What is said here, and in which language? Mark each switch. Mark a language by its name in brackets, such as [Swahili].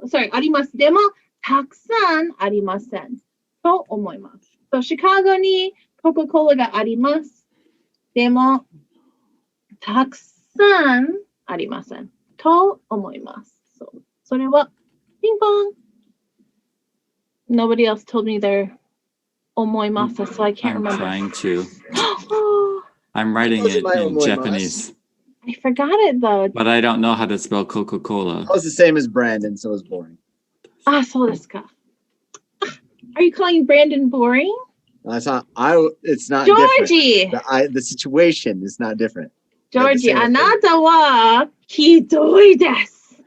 [Japanese] Sorry, あります. でも、たくさんありません。と思います. So, Chicago ni Coca-Cola ga あります. でも、たくさんありません。と思います. [English] So, [Japanese] それは [English] ping pong. Nobody else told me their omoimasu, so I can't remember. I'm trying to. I'm writing it in Japanese. I forgot it though. But I don't know how to spell Coca-Cola. I was the same as Brandon, so it was boring. [Japanese] So desu ka. [English] Are you calling Brandon boring? It's not. It's not Georgie. different. The situation is not different. [Japanese] Georgie, あなたはひどいです。